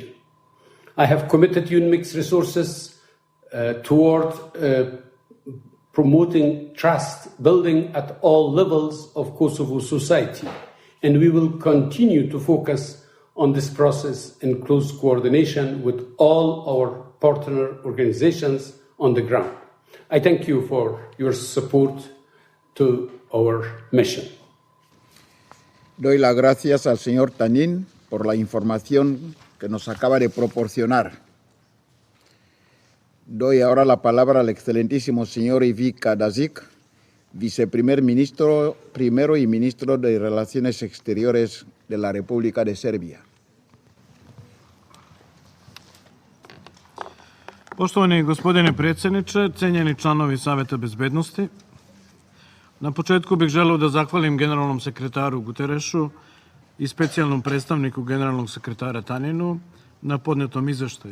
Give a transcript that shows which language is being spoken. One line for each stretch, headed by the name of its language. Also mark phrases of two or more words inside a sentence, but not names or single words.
English: I have committed UNMIC's resources toward promoting trust building at all levels of Kosovo society, and we will continue to focus on this process in close coordination with all our partner organizations on the ground. I thank you for your support to our mission.
Spanish: Doy las gracias al señor Tanin por la información que nos acaba de proporcionar. Doy ahora la palabra al excelentísimo señor Ivica Dačić, viceprimer ministro primero y ministro de Relaciones Exteriores de la República de Serbia.
Serbian: Poštovani gospodine predsjedniče, cenjeni članovi Saveta bezbednosti, na početku bih želeo da zahvalim generalnom sekretaru Guterešu i specijalnom predstavniku generalnog sekretara Taninu na podnetom izveštaju.